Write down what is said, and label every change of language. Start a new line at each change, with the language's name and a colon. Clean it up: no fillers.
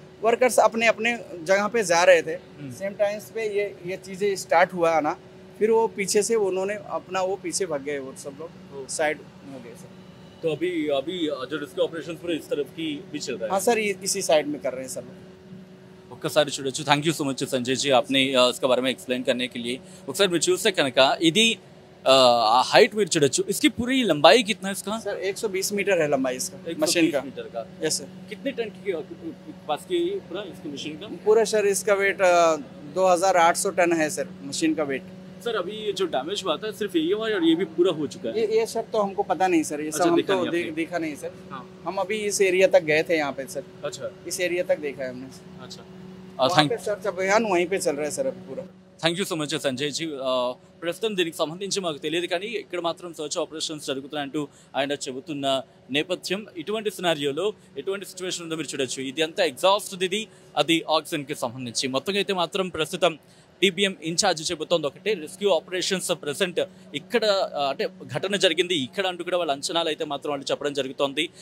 Hindi: Workers अपने अपने जगह पे जा रहे थे। सेम टाइम्स पे ये चीज़ें स्टार्ट हुआ ना, फिर वो पीछे से उन्होंने अपना वो पीछे भाग गए, वो सब लोग साइड हो गए सर। तो अभी जो रेस्क्यू ऑपरेशन पूरे इस तरफ की भी चल रहा है? हाँ सर, इसी साइड में कर रहे हैं सर।
Telugu: ओके। ఒక్కసారి చూడొచ్చు.
English: thank you so much
Hindi: Sanjay जी आपने इसके बारे में एक्सप्लेन करने के लिए.
Telugu: ఒకసారి మీరు చూస్తే కనుక ఇది हाइट మీరు చూడొచ్చు.
Hindi: इसकी पूरी लंबाई कितना है इसका? सर 120 मीटर है लंबाई इसका मशीन का. मीटर का. Yes sir. कितने टन की कैपेसिटी पूरा इसकी मशीन का? पूरा सर इसका वेट 2800 टन है सर मशीन का वेट. सर अभी जो डैमेज हुआ था सिर्फ ये हुआ और ये भी पूरा हो चुका है? ये सब तो हमको पता नहीं सर. ये सब हम तो देखा नहीं सर. हाँ. हम अभी इस एरिया तक गए थे यहाँ पे सर. अच्छा. इस एरिया तक देखा है हमने. अच्छा. Thank you sir. अभियान वहीं पे चल रहा है सर अभी पूरा.
English: Thank you so much Sanjay ji.
Telugu: ప్రస్తుతం దీనికి సంబంధించి మాకు తెలియదు కానీ ఇక్కడ మాత్రం సర్చ్ ఆపరేషన్స్ జరుగుతున్నాయంటూ ఆయన చెబుతున్న నేపథ్యం. ఇటువంటి సినారియోలో ఎటువంటి సిచ్యువేషన్ ఉందో మీరు చూడొచ్చు. ఇది అంతా ఎగ్జాస్ట్ ఇది అది ఆక్సిజన్కి సంబంధించి. మొత్తంగా అయితే మాత్రం ప్రస్తుతం టీబీఎం ఇన్ఛార్జ్ చెబుతోంది ఒకటే, రెస్క్యూ ఆపరేషన్స్ ప్రెసెంట్ ఇక్కడ అంటే ఘటన జరిగింది ఇక్కడ అంటూ కూడా వాళ్ళ అంచనాలు అయితే మాత్రం వాళ్ళు చెప్పడం జరుగుతోంది.